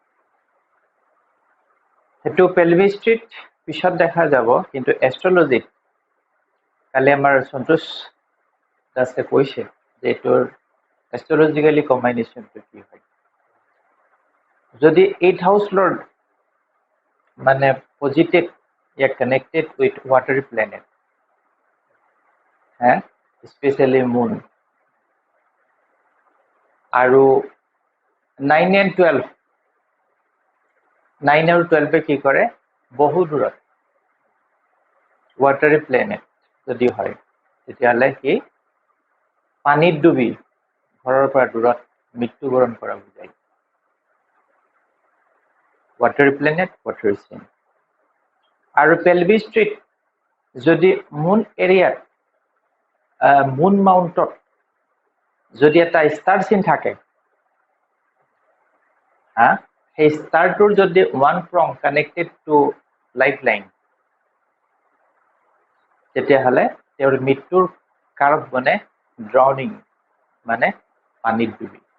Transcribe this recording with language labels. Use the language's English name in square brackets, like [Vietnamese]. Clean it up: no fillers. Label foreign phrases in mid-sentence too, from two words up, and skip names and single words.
[Assamese] সেইটো পেলভিষ্ট্ৰিত পিছত দেখা যাব, কিন্তু এষ্ট্ৰলজিত কালি আমাৰ সন্তোষ দাসে কৈছে যে এইটোৰ [English] astrologically combinationটো [Assamese] কি হয়। [English] যদি 8th house lord মানে পজিটিভ या connected with watery planet, especially moon, [Assamese] আৰু 9 and 12 9 আৰু 12 কি কৰে, বহু দূৰত [English] watery planet [Assamese] যদি হয় তেতিয়াহ'লে সি পানীত ডুবি ঘৰৰ পৰা দূৰত মৃত্যুবৰণ কৰা বুজায়। [English] watery planet, watery sign। [Assamese] আৰু পেলভিষ্ট্ৰিত যদি [English] moon areaত moon mountত [Assamese] যদি এটা ষ্টাৰ চিন থাকে, সেই ষ্টাৰটোৰ যদি [English] one prong connected to life line, [Assamese] তেতিয়াহ'লে তেওঁৰ মৃত্যুৰ কাৰক বনে ড্ৰাউনিং, মানে পানীত ডুবি।